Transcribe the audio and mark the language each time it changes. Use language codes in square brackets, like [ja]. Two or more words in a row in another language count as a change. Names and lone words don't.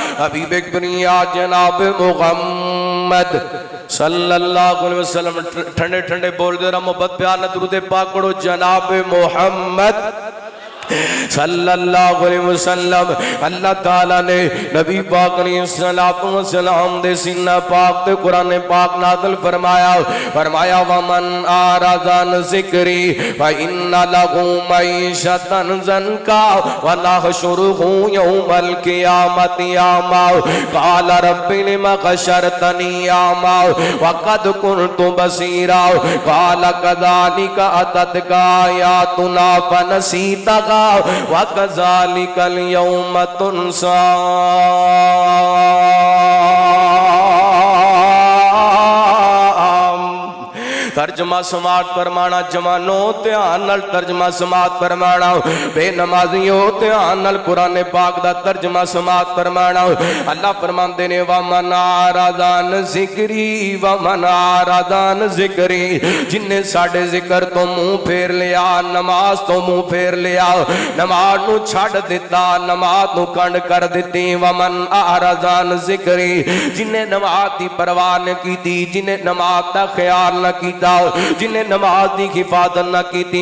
[pa] حبیب دنیا جناب محمد [ar] صلى الله عليه وسلم. [pa] ٹھنڈے ٹھنڈے بول دے رہا محبت پیار نہ درود پاک پڑھو. [ar] جناب محمد صلى الله عليه وسلم. [pa] اللہ تعالیٰ نے نبی پاک [ar] عليه السلام [pa] دے سینہ پاک تے قرآن پاک نازل فرمایا. [ar] فرمایا ومن أعرض عن ذكري فإن له معيشة ضنكا ونحشره يوم القيامة أعمى قال رب لم حشرتني أعمى وقد كنت بصيرا قال كذلك أتتك آياتنا فنسيتها وكذلك اليوم تنسى. [pa] ترجمہ سماعت فرمانا جوانو دھیان نال ترجمہ سماعت فرمانا. بےنمازیو دھیان نال قرآن پاک دا ترجمہ سماعت فرمانا. اللہ فرماندے نے [ar] ومن أعرض عن ذكري ومن أعرض عن ذكري. [pa] جنے ساڈے ذکر تو منہ پھیر لیا، نماز تو منہ پھیر لیا، نماز نوں چھڈ دتا، نماز نوں کنڈ کر دتی. [ar] ومن أعرض عن ذكري. [pa] جنے نماز دی پرواہ نہ کیتی، جنے نماز دا خیال نہ کیتا، جنہاں نماز کی حفاظت نہ کی.